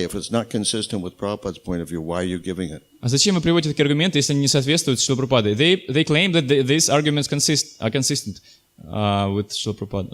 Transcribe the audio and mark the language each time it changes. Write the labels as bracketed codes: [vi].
[en] If it's not consistent with Prabhupada's point of view, why are you giving it? [ru] А зачем вы приводите такие аргументы, если они не соответствуют Шрила Прабхупаде? [en] They claim that these arguments are consistent with Шрила Прабхупада.